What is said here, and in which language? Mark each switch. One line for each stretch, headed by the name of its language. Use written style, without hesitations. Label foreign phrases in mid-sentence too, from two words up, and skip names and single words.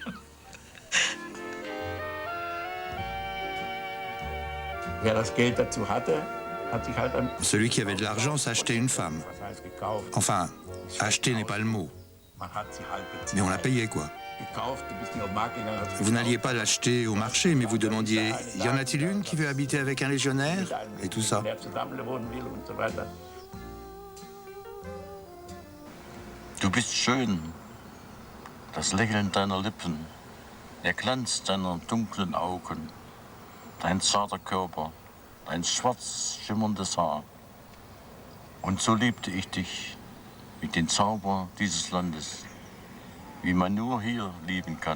French: Celui qui avait de l'argent s'achetait une femme. Enfin, acheter n'est pas le mot. Mais on la payait, quoi. Vous n'alliez pas l'acheter au marché, mais vous demandiez « Y en a-t-il une qui veut habiter avec un légionnaire ?» et tout ça.
German: Du bist schön, das Lächeln deiner Lippen, der Glanz deiner dunklen Augen, dein zarter Körper, dein schwarz schimmerndes Haar. Und so liebte ich dich mit den Zauber dieses Landes, wie man nur hier lieben kann.